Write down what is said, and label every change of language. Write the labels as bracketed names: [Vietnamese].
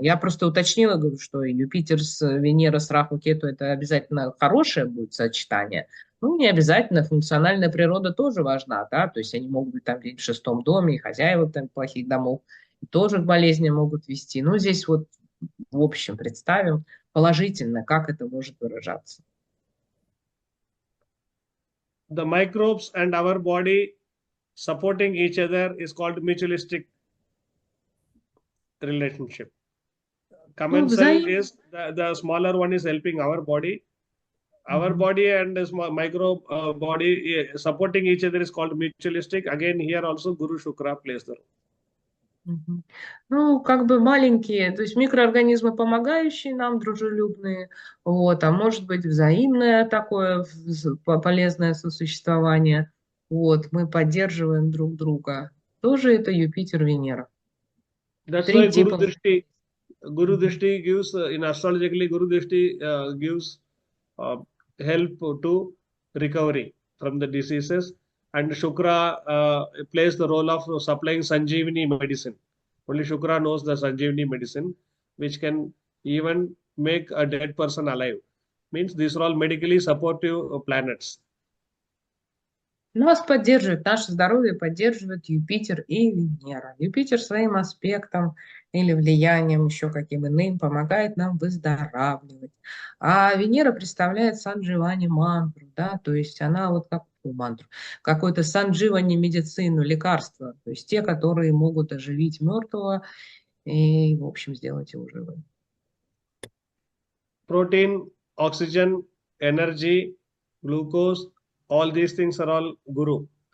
[Russian] Я просто уточнила, говорю, что Юпитер с Венера с Раху, Кету это обязательно хорошее будет сочетание. Ну, не обязательно, функциональная природа тоже важна, да, то есть они могут быть там в шестом доме, и хозяева там плохих домов, тоже к болезням могут вести. Ну, здесь вот в общем представим положительно, как это может выражаться. [English] The microbes and our body supporting each other is called mutualistic relationship. Commensal is the smaller one is helping our body. Our body and the microbe body supporting each other is called mutualistic. Again, here also Guru Shukra plays the role. [Russian] Ну, как бы маленькие, то есть микроорганизмы, помогающие нам, дружелюбные, вот, а может быть взаимное такое полезное сосуществование, вот, мы поддерживаем друг друга. Тоже это Юпитер, Венера. [English] That's why Guru Drishti gives, in astrologically, Guru Drishti gives help to recovery from the diseases, and Shukra plays the role of supplying Sanjeevani medicine. Only Shukra knows the Sanjeevani medicine, which can even make a dead person alive. Means these are all medically supportive planets. [Russian] Нас поддерживает, наше здоровье поддерживает Юпитер и Венера. Юпитер своим аспектом или влиянием еще каким иным помогает нам выздоравливать. А Венера представляет сандживани мантру, да, то есть она вот как мантру, какой-то сандживани медицину, лекарство, то есть те, которые могут оживить мертвого и, в общем, сделать его живым. [English] Protein, oxygen, energy, glucose, all these things are all Guru.